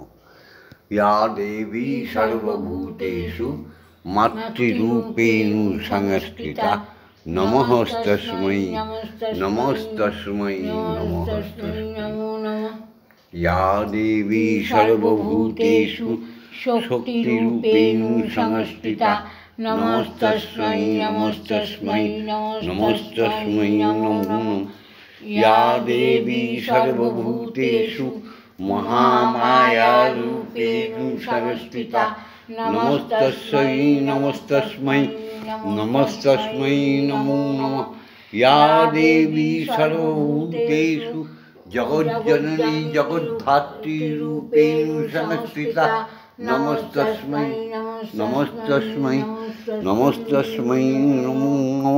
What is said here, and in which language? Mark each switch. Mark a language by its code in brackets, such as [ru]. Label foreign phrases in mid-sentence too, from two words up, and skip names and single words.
[sa] ইয়া দেবী সর্বভূতেষু মাতৃরূপেণ সংস্থিতা, নমস্তস্मै নমস্তস্मै নমস্তস্मै। ইয়া দেবী সর্বভূতেষু শক্তিরূপেণ সংস্থিতা, নমস্তস্मै নমস্তস্मै নমস্তস্मै নমো নমঃ। या देवी सर्वभूतेषु महामायारूपेण संस्थिता नमस्तस्यै नमस्तस्मै नमस्तस्मै नमो नमः। या देवी सर्वभूतेषु जगज्जननी जगद्धात्री रूपेण संस्थिता नमस्तस्मै नमस्तस्मै नमस्तस्मै नमो नमः।